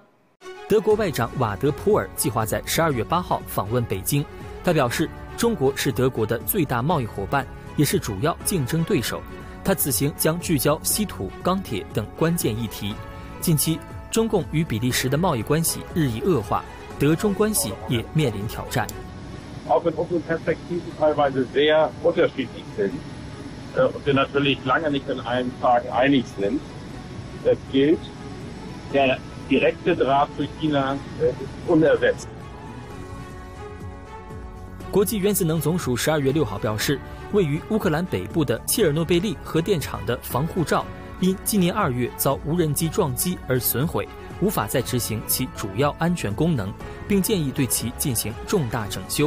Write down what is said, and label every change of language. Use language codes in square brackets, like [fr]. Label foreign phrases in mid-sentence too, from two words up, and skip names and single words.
[zh] 德国外长瓦德普尔计划在12月8号访问北京。他表示，中国是德国的最大贸易伙伴，也是主要竞争对手。他此行将聚焦稀土、钢铁等关键议题。近期，中共与比利时的贸易关系日益恶化，德中关系也面临挑战。 [de] Auch wenn unsere Perspektiven teilweise sehr unterschiedlich sind und wir natürlich lange nicht in allen Fragen einig sind, das gilt, der direkte Draht zu China ist unersetzt. [zh] 国际原子能总署12月6号表示，位于乌克兰北部的切尔诺贝利核电厂的防护罩因今年2月遭无人机撞击而损毁，无法再执行其主要安全功能，并建议对其进行重大整修。